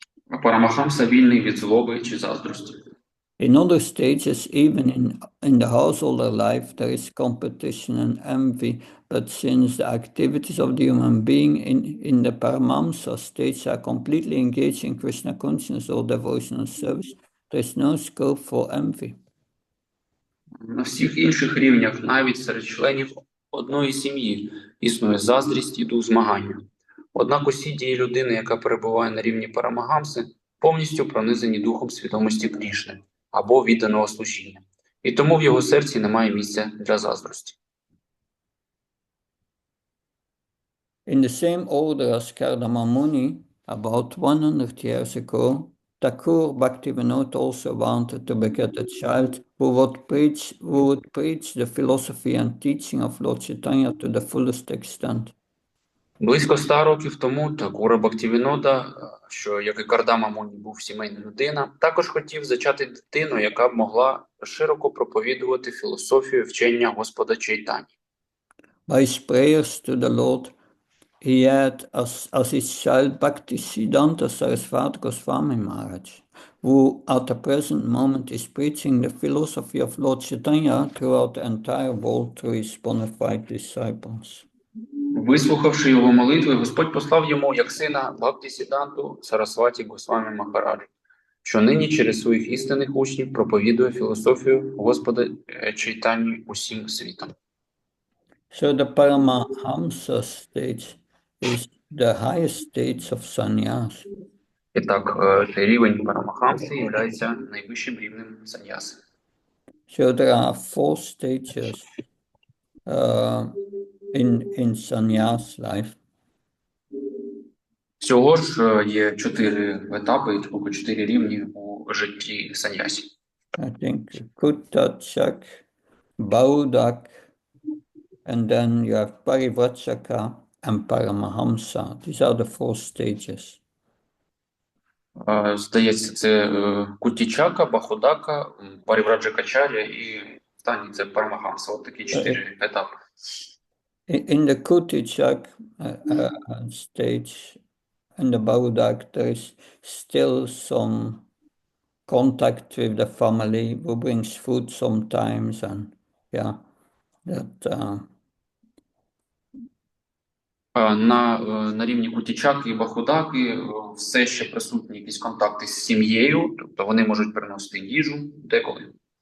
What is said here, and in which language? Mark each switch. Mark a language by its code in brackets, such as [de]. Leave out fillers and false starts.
[uk] А Парамахамса вільний від злоби чи заздрості. [en] In other stages, even in the householder life, there is competition and envy, but since the activities of the human being in the Paramahamsa stage are completely engaged in Krishna consciousness or devotional service, there is no scope for envy. [uk] На всіх інших рівнях, навіть серед членів одної сім'ї, існує заздрість і дух змагання. Однак усі дії людини, яка перебуває на рівні Парамахамси, повністю пронизані духом свідомості Крішни або відданого служіння. І тому в його серці немає місця для заздрості. [en] In the same order as Kardama Muni, about 100 years ago, Thakur Bhaktivinoda also wanted to beget a child who would preach the philosophy and teaching of Lord Chaitanya to the fullest extent. [uk] Близько 100 років тому Такура Бхактивінода, що, як і Кардама Муні, був сімейна людина, також хотів зачати дитину, яка б могла широко проповідувати філософію вчення Господа Чайтані. [en] By his prayers to the Lord, he had as his child Bhaktisiddhanta Sarasvati Goswami Maharaj, who at the present moment is preaching the philosophy of Lord Chaitanya throughout the entire world to his bona fide disciples. [uk] Вислухавши його молитви, Господь послав йому як сина Бхактисідданту Сарасваті Госвамі Махараджу, що нині через своїх істинних учнів проповідує філософію Господа Чайтані усім світом. [en] So the Paramahamsa stage is the highest stage of sannyas. [uk] І так, рівень Парамахамси є найвищим рівнем саньяси. [en] So there are 4 stages in sannyas life. [uk] Всього ж є 4 етапи, тобто 4 рівні у житті саньясі. [en] I think Kuttachak, Baudak, and then you have Parivrajaka and Paramahamsa. These are the 4 stages. [uk] Здається, це Кутічака, Бахудака, Парівраджакачаря і останній – це Парамахамса. От такі 4 етапи. [en] In the Kutichak stage and the Baudak, there is still some contact with the family who brings food sometimes, and yeah, that. [uk] На рівні Кутічаки і Бахудаки все ще присутні якісь контакти з сім'єю, тобто вони можуть приносити їжу деколи.